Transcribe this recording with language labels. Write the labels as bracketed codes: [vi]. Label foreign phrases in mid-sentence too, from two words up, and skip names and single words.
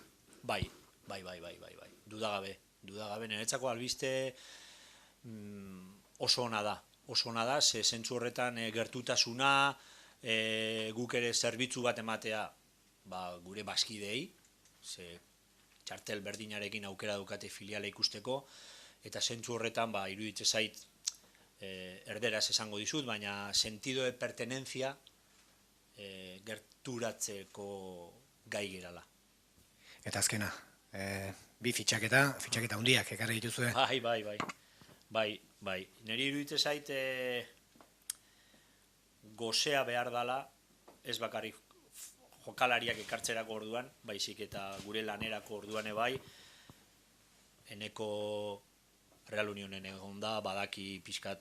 [eu] Bai, dudagabe, niretzako albiste oso ona da, ze zentzu horretan gertutasuna, guk ere zerbitzu bat ematea gure bazkidei, ze txartel berdinarekin aukera daukate filiala ikusteko, eta zentzu horretan iruditze zait erderaz esango dizut, baina [es] sentido de pertenencia [eu] gerturatzeko gai gerala. Eta azkena, bi fitxaketa handiak ekarri dituzue? Bai. Neri iruditze zait gozea behar dala, ez bakarrik jokalariak ekartzerako orduan, baizik eta gure lanerako orduan bai, eneko Real Unionen egon da, badaki pixkat